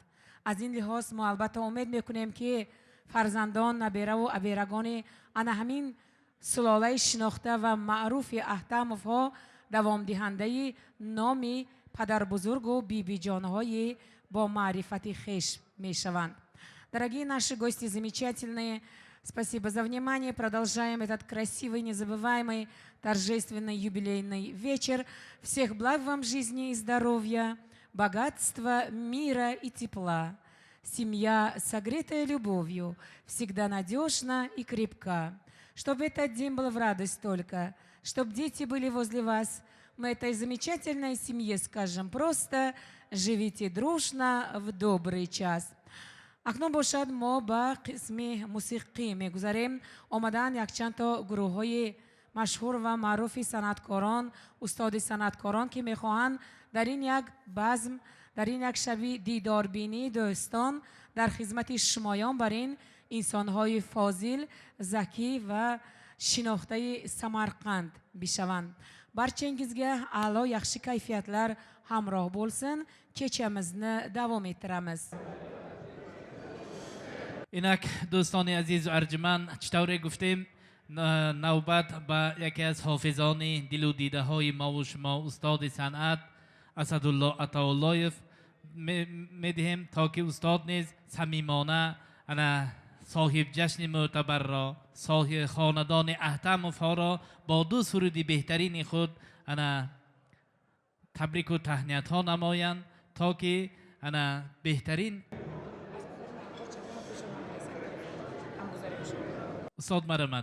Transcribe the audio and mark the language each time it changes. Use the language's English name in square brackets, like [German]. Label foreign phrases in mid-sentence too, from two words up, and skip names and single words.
[Tajik] از این لحاظ ما البته امید میکنیم که فرزندان، نبیره و ابیرگان آن همین سلاله شناخته و معروف احتماف ها دوام دهنده نام پدر بزرگ و بیبی جانهای با معرفت خیش می شوند. [Russian] Дорогие наши гости замечательные, спасибо за внимание. Продолжаем этот красивый, незабываемый, торжественный юбилейный вечер. Всех благ вам жизни и здоровья, богатства, мира и тепла. Семья, согретая любовью, всегда надежна и крепка. Чтобы этот день был в радость только, чтобы дети были возле вас. Мы этой замечательной семье скажем просто: живите дружно в добрый час. [Tajik] اکنون باشد ما با قسم موسیقی میگذاریم. آمدن یک چند تا گروه های مشهور و معروف صنعتکاران، استاد صنعتکاران که میخواهند در این یک بزم، در این یک شبی دیداربینی دوستان در خدمت شمایان بر این انسانهای فاضل، ذکی و شناخته سمرقند بشوند. [Uzbek] barchangizga a'lo yaxshi kayfiyatlar hamroh bo'lsin. Kechamizni davom ettiramiz. [Tajik] اینک دوستان عزیز و ارجمند، چطور گفتیم نوبت به یکی از حافظان دل و دیده های ما و شما، استاد صنعت اسدالله عطااللهیف میدهیم تا که استاد نیز صمیمانه صاحب جشن معتبر را، صاحب خاندان احتماف ها را با دو سرودی بهترین خود تبریک و تهنیت ها نمایند تا که بهترین استاد مرحمت.